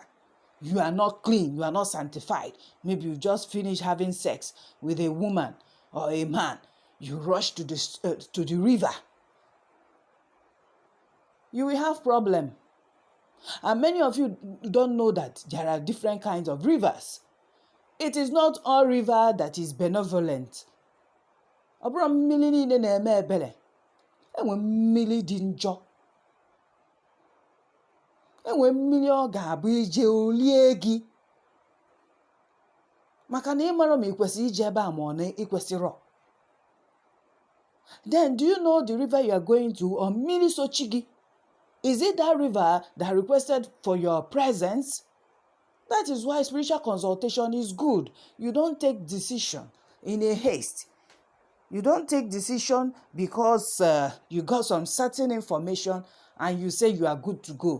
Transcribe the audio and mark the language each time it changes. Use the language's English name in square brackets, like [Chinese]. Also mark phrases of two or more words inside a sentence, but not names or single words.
[English] You are not clean, you are not sanctified. Maybe you just finished having sex with a woman or a man. You rush to the river. You will have problem. And many of you don't know that there are different kinds of rivers. It is not all river that is benevolent. [Igbo] Ọbụrụ mmiri niile na-eme ebere. Enwe mmiri dị njọ. Enwe mmiri ọ ga-abụ ije olie gị. Maka na ịmara ma ikwesị ije ebe a ma ọ na ikwesịrọ. [English] Then do you know the river you are going to, or [Igbo] mmiri sochi gị? [English] Is it that river that requested for your presence? That is why spiritual consultation is good. You don't take decision in a haste. You don't take decision because you got some certain information and you say you are good to go.